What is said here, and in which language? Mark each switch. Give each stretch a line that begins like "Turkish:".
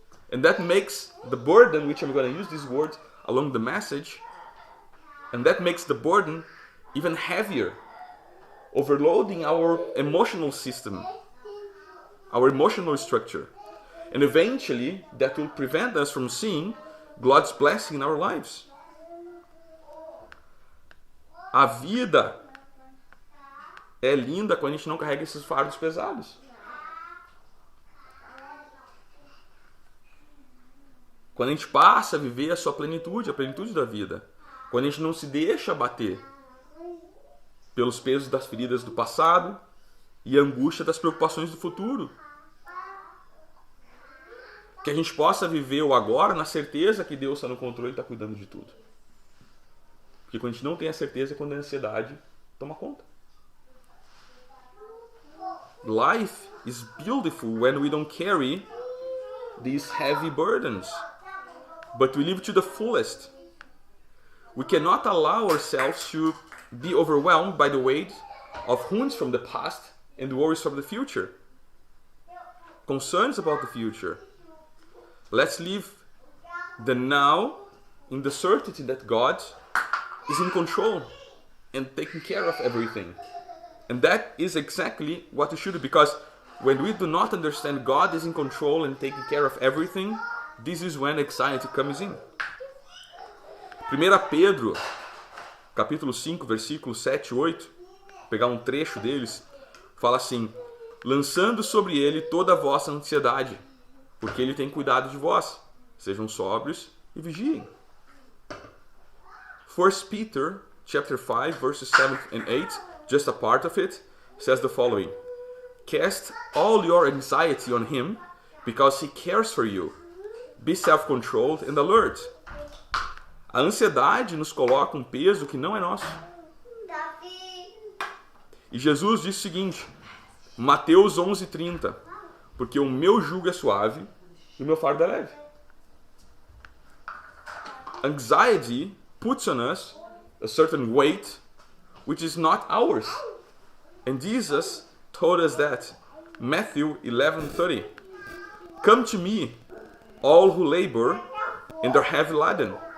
English: And that makes the burden, which I'm going to use this word along the message, and that makes the burden even heavier, overloading our emotional system, our emotional structure. And eventually, that will prevent us from seeing God's blessing in our lives.
Portuguese: A vida é linda quando a gente não carrega esses fardos pesados. Quando a gente passa a viver a sua plenitude, a plenitude da vida. Quando a gente não se deixa abater pelos pesos das feridas do passado e a angústia das preocupações do futuro. Que a gente possa viver o agora na certeza que Deus está no controle e está cuidando de tudo. Porque quando a gente não tem a certeza é quando a ansiedade toma conta.
English: Life is beautiful when we don't carry these heavy burdens, but we live to the fullest. We cannot allow ourselves to be overwhelmed by the weight of wounds from the past and worries from the future, concerns about the future. Let's live the now in the certainty that God is in control and taking care of everything. And that is exactly what we should do, because when we do not understand God is in control and taking care of everything, this is when anxiety comes in.
Portuguese: 1 Pedro, capítulo 5, versículos 7 e 8, pegar um trecho deles, fala assim: lançando sobre ele toda a vossa ansiedade, porque ele tem cuidado de vós. Sejam sóbrios e vigiem.
English: 1 Peter, chapter 5, verses 7 and 8, just a part of it, says the following: cast all your anxiety on him, because he cares for you. Be self-controlled and alert.
Portuguese: A ansiedade nos coloca um peso que não é nosso. E Jesus disse o seguinte, Mateus 11:30, porque o meu jugo é suave e o meu fardo é leve.
English: Anxiety puts on us a certain weight which is not ours. And Jesus told us that. Matthew 11:30. Come to me, all who labor and are heavy laden.